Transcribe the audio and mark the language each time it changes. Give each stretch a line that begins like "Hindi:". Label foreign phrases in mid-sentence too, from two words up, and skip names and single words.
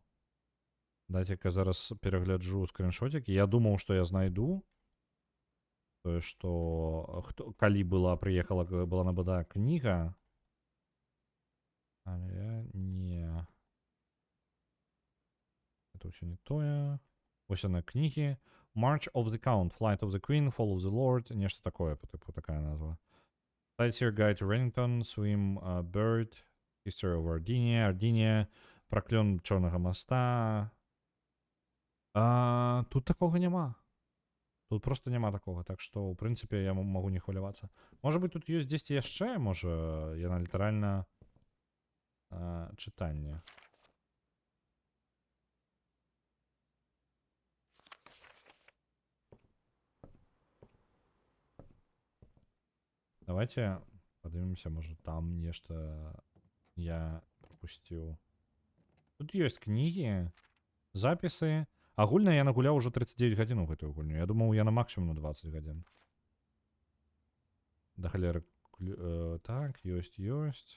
Belarusian: Дайце-ка зараз перагляджу скриншотики. Я думаў, што я знайду. Тое, што калі была набыта кніга. Але не. Это ўсё не тое. Вось яна кнігі.
English: March of the Count, Flight of the Queen, Fall of the Lord.
Belarusian: Нешта такое, по типу, такая назва.
English: Sightseer Guide to Rennington, Swim Bird, History of Ардиния, Проклен Чорного моста.
Belarusian: Тут такого нема. Тут просто нема такого, так што, ў прынцыпе, я магу не хвалявацца. Можа быць, тут ёсць дзесьці яшчэ, можа, яна літаральна чытанне.
Ukrainian: Давайте подивимося, може там нешта я пропусціў.
Belarusian: Тут ёсць кнігі, запісы. Агульна я нагуляў уже 39 гадзін у гэтую гульню. Я думаў, я на максимум на 20 гадзін. Да халеры. Так, ёсць.